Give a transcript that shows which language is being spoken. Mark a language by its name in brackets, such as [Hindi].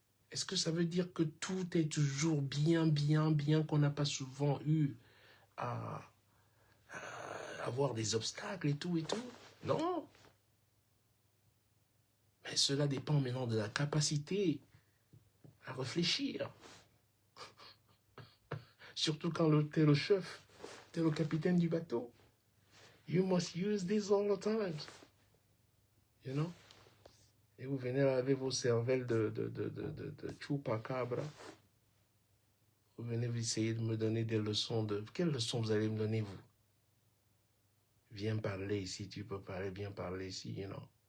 [French] Est-ce que ça veut dire que tout est toujours bien, qu'on n'a pas souvent eu à avoir des obstacles et tout? Non. Mais cela dépend maintenant de la capacité à réfléchir. Surtout quand t'es le chef, t'es le capitaine du bateau. [English] You must use this all the time. You know? [French] Et vous venez là avec vos cervelles de chupacabra. Vous venez vous essayer de me donner des leçons de... Quelles leçons vous allez me donner, vous? Viens parler ici, tu peux parler, viens parler ici, [English] you know?